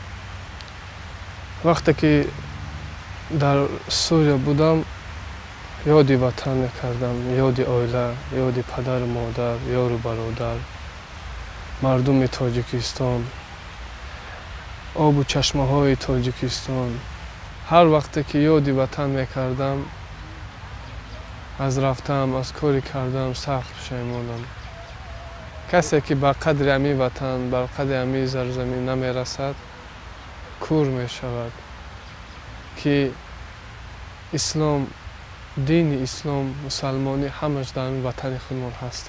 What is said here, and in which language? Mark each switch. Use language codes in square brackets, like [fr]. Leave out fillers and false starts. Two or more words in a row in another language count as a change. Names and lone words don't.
[tg] Вақте ки дар Сурия будам ёди ватан мекардам, ёди оила, ёди падар модар, ёру бародар, мардуми Тоҷикистон, обу чашмаҳои Тоҷикистон, ҳар вақте ки ёди ватан мекардам, аз рафтам, аз кори кардам сахт пушаймонам. касе ки ба қадри ҳамин ватан, ба қадри ҳамин зарзамин намерасад, кур мешавад. ки ислом, дини ислом, мусалмонӣ ҳамаш дар ҳамин ватани худмон ҳастад.